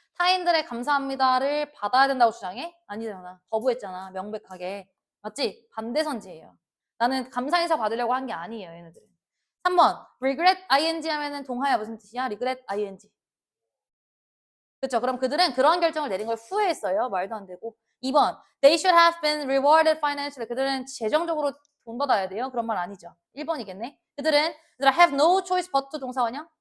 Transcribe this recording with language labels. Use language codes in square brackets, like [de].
[ko] 타인들의 감사합니다를 받아야 된다고 주장해? 아니잖아. 거부했잖아. 명백하게. 맞지? 반대선지예요. 나는 감사 인사 받으려고 한 게 아니에요. 얘네들은. 3번 regret ing 하면은 동하야 무슨 뜻이야? regret ing. 그렇죠. 그럼 그들은 그런 결정을 내린 걸 후회했어요. 말도 안 되고. [en] 2번 they should have been rewarded financially. [ko] 그들은 재정적으로 돈 받아야 돼요. 그런 말 아니죠. 1번이겠네. 그들은 [en] have no choice but to [ko] 동사 원형.